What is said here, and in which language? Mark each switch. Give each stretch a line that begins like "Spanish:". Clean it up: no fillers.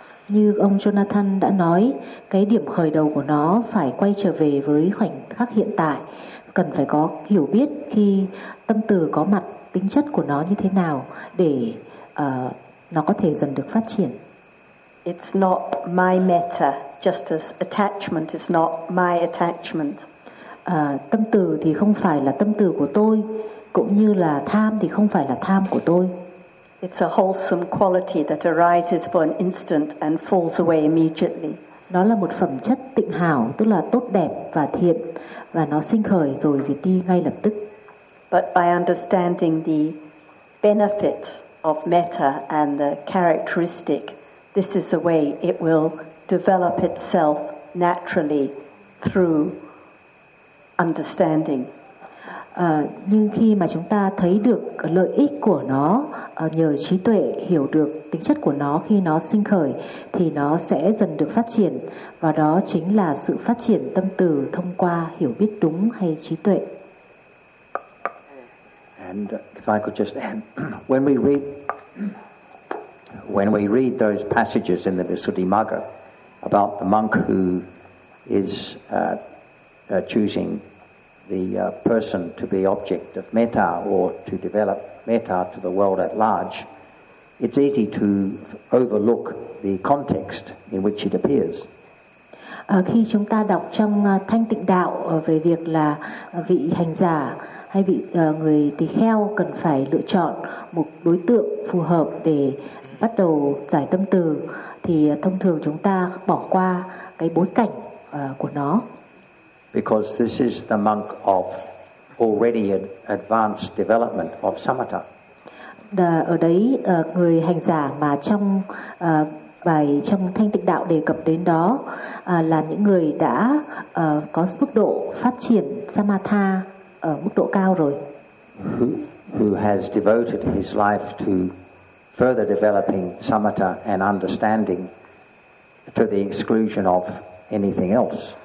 Vietnamese: Như ông Jonathan đã nói, cái điểm khởi đầu của nó phải quay trở về với khoảnh khắc hiện tại. Cần phải có hiểu biết khi tâm từ có mặt, tính chất của nó như thế nào để nó có thể dần được phát triển.
English: It's not my metta, just as attachment is not my attachment.
Vietnamese: Tâm từ thì không phải là tâm từ của tôi, cũng như là tham thì không phải là tham của tôi.
English: It's a wholesome quality that arises for an instant and falls away immediately.
Vietnamese: Nó là một phẩm chất tịnh hảo, tức là tốt đẹp và thiện, và nó sinh khởi rồi diệt đi ngay lập tức.
English: But by understanding the benefit of metta and the characteristic, this is the way it will develop itself naturally through understanding.
Vietnamese: Nhưng khi mà chúng ta thấy được lợi ích của nó, nhờ trí tuệ hiểu được tính chất của nó khi nó sinh khởi, thì nó sẽ dần được phát triển, và đó chính là sự phát triển tâm từ thông qua hiểu biết đúng hay trí tuệ.
English: And if I could just add, when we read those passages in the Visuddhimagga about the monk who is choosing the person to be object of metta or to develop metta to the world at large, it's easy to overlook the context in which it appears.
Vietnamese: Khi chúng ta đọc trong Thanh Tịnh Đạo về việc là vị hành giả hay vị người tỳ kheo cần phải lựa chọn một đối tượng phù hợp để bắt đầu giải tâm từ, thì thông thường chúng ta bỏ qua cái bối cảnh của nó.
English: Because this is the monk of already advanced development of samatha.
Vietnamese: Ở đấy người hành giả mà trong bài trong Thanh Tịnh Đạo đề cập đến đó là những người đã có mức độ phát triển samatha ở mức độ cao rồi.
English: Who has devoted his life to further developing samatha and understanding to the exclusion of anything else.